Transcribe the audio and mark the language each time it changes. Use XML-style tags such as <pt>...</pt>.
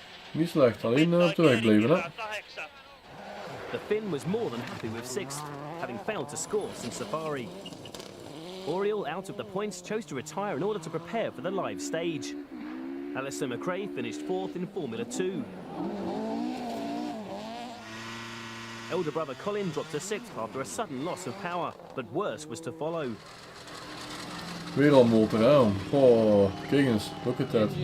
<nl>Niet slecht, alleen op de weg blijven, hè.</nl> <en>The Finn was more than happy with 6th, having failed to score since Safari. Oriel, out of the points, chose to retire in order to prepare for the live stage. Alistair McRae finished 4th in Formula 2. Elder brother Colin dropped to 6th after a sudden loss of power, but worse was to follow.</en> <nl>Weer al motor aan. Oh, kijk eens,</nl> <en>look at that.</en>